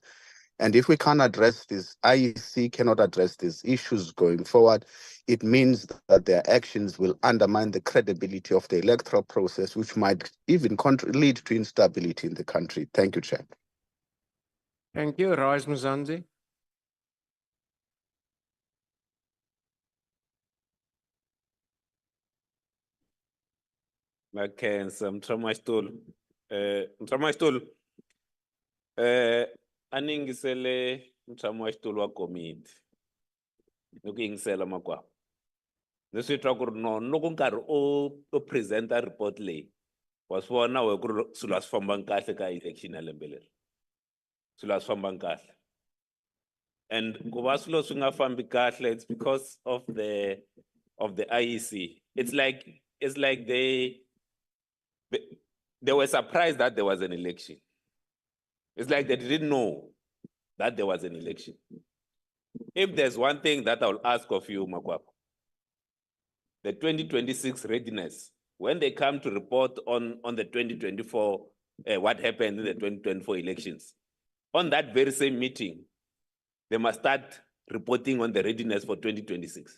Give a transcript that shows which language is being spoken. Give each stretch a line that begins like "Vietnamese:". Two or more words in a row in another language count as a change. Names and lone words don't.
English: And if we can't address this, IEC cannot address these issues going forward, it means that their actions will undermine the credibility of the electoral process, which might even lead to instability in the country. Thank you, Chair. Thank you. Rise Mzansi.
Tsonga: Makhensa Mthamastool. Mthamastool. Aningisele Mthamastool wa committee. Nukingisela makwa. Leswi twa ku ri no loko nkarhi o presenta report leyi wa swi vona we ku ri swilo a swi fambangi kahle ka election ya lembe leri. Swilo a swi fambangi kahle. And ku va swilo swi nga fambi kahle,
English: it's because of the IEC. It's like they were surprised that there was an election. It's like they didn't know that there was an election. If there's one thing that I'll ask of you, Makwapa, the 2026 readiness, when they come to report on the 2024, what happened in the 2024 elections, on that very same meeting, they must start reporting on the readiness for 2026.